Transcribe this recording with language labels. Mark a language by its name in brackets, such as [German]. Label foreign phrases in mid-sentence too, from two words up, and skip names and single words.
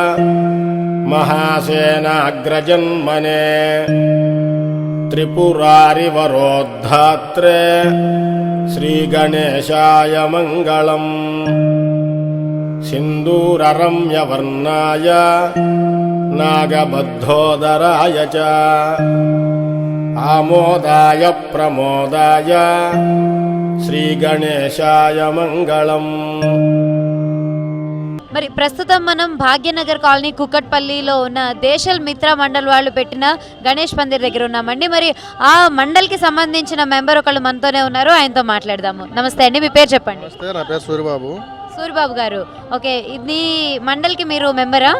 [Sanskrit] महासेनाग्रजन्मने त्रिपुरारिवरोद्धात्रे श्रीगणेशाय मङ्गलम् सिन्दूररम्यवर्णाय नागबद्धोदराय च आमोदाय प्रमोदाय श्रीगणेशाय मङ्गलम्। [Telugu] మరి ప్రస్తుతం మనం భాగ్యనగర్ కాలనీ కుకట్పల్లిలో ఉన్న దేశల్ మిత్ర మండల్ వాళ్ళు పెట్టిన గణేష్ పందిర్ దగ్గర ఉన్నామండి. మరి ఆ మండల్కి సంబంధించిన మెంబర్ ఒకళ్ళు మనతోనే ఉన్నారు, ఆయనతో మాట్లాడదాము. నమస్తే అండి, మీ పేరు చెప్పండి. నా పేరు సూరిబాబు. సూరిబాబు గారు, ఓకే, ఇది మండల్కి మీరు మెంబరా?